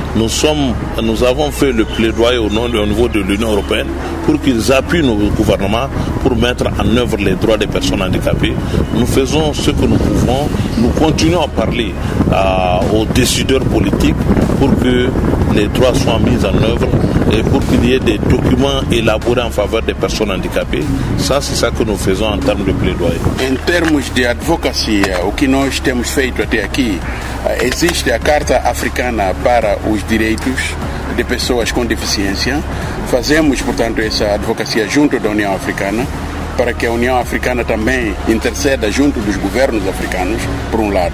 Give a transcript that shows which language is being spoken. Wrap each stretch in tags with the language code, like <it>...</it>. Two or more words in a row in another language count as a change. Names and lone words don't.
<fr>Nous avons fait le plaidoyer au niveau de l'Union européenne pour qu'ils appuient nos gouvernements pour mettre en œuvre les droits des personnes handicapées. Nous faisons ce que nous pouvons. Nous continuons à parler aux décideurs politiques pour que les droits soient mis en œuvre et pour qu'il y ait des documents élaborés en faveur des personnes handicapées. Ça, c'est ça que nous faisons en termes de plaidoyer.</fr> <pt>Em termos de advocacia, o que nós temos feito até aqui, existe a Carta Africana para os Direitos de Pessoas com Deficiência. Fazemos, portanto, essa advocacia junto da União Africana, para que a União Africana também interceda junto dos governos africanos, por um lado.</pt>